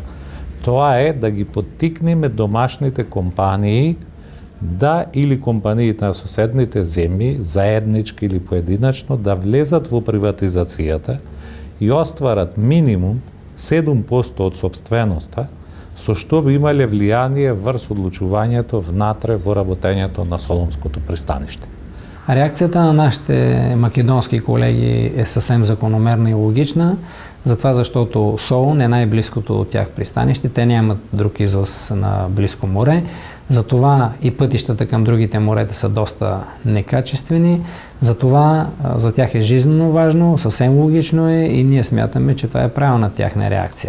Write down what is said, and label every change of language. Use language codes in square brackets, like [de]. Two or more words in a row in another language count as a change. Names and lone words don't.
[mk] Тоа е да ги поттикнеме домашните компании да или компаниите на соседните земји, заеднички или поединачно, да влезат во приватизацијата и остварат минимум 7% од сопственоста, со што би имале влијание врз одлучувањето внатре во работењето на Солунското пристаниште. [bg] Реакцијата на нашите македонски колеги е съвсем закономерна и логична, затова защото Солун е най-близкото от тях пристанище. Те нямат друг излаз на близко море, затова и пътищата към другите морета са доста некачествени, затова за тях е жизненно важно, съвсем логично е и ние смятаме, че това е правилна тяхна реакция.